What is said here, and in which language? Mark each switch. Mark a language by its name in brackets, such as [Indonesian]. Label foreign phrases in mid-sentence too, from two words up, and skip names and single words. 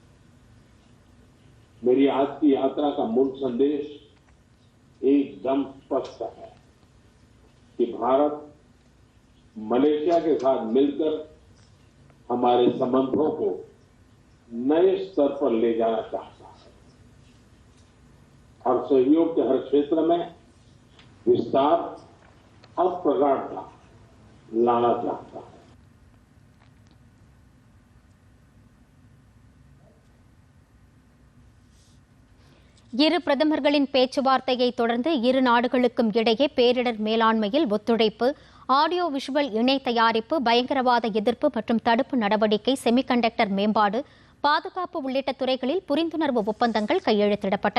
[Hindi] मेरी आज की यात्रा का मूल संदेश एकदम स्पष्ट है कि भारत मलेशिया के साथ मिलकर हमारे संबंधों को नए स्तर पर ले जाना चाहता है और सहयोग के हर क्षेत्र में विस्तार और प्रगाढ़ता लाना चाहता है। [Tamil] இரு பிரதமர்களின் பேச்சுவார்த்தையை தொடர்ந்து இரு நாடுகளுக்கும் இடையே பேரிடர் மேலாண்மையில் ஒத்துழைப்பு, ஆடியோ விஷுவல் இணை தயாரிப்பு, பயங்கரவாத எதிர்ப்பு மற்றும் தடுப்பு நடவடிக்கை, செமிகண்டக்டர் மேம்பாடு, பாதுகாப்பு உள்ளிட்ட துறைகளில் புரிந்துணர்வு ஒப்பந்தங்கள் கையெழுத்திடப்பட்டன.